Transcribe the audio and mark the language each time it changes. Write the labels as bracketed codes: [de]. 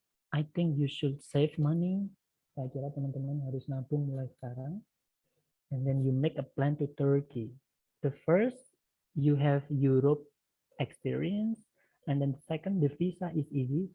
[en] I think you should save money. [id] Saya kira teman-teman harus nabung mulai sekarang. [en] And then you make a plan to Turkey. The first, you have Europe experience. And then the second, the visa is easy.